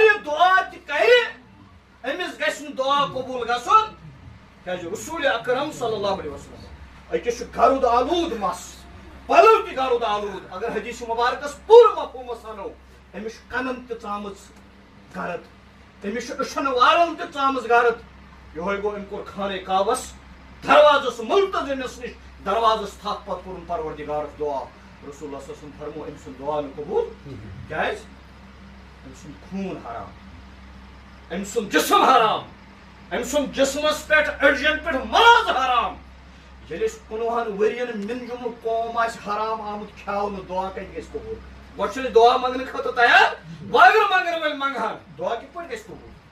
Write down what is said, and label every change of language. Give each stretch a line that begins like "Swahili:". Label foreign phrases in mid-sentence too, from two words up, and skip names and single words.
Kashmiri: یہِ دعا تہِ کرِ أمِس گژھِ نہٕ دعا قبوٗل گژھُن کیٛازِ رسول اکرم
Arabic: صلی اللہ علیہ وسلم
Kashmiri: أکِس چھُ گرُد آلوٗد مس پلو تہِ گرُد آلوٗد اگر حدیث مبارکس پوٗرٕ مفہوٗمس انو أمِس چھُ کنن تہِ ژامٕژ گرد أمِس چھُ أچھن وارن تہِ ژامٕژ گرد یِہوے گوٚو أمۍ کوٚر خانہ کعبس دروازس ملتظمس نِش دروازس تھپھ پتہٕ کوٚرُن پروردگارس دعا
Arabic: رسول اللہ صلی اللہ علیہ وسلم
Kashmiri: فرمو أمۍ سُنٛد دعا نہٕ قبوٗل کیٛازِ أمۍ سُنٛد خوٗن حرام أمۍ سُنٛد جسم حرام أمۍ سُنٛد جسمس پٮ۪ٹھ أڈجن پٮ۪ٹھ ماز حرام ییٚلہِ أسۍ 15 ؤرین مِنجُمُت قوم آسہِ حرام آمُت کھیاونہٕ دعا کتہِ گژھِ قبوٗل گۄڈٕ چھِ أسۍ دعا منٛگنہٕ خٲطرٕ تیار وۄنۍ اگر منٛگن وٲلۍ منٛگہن دعا کِتھ پٲٹھۍ گژھِ قبوٗل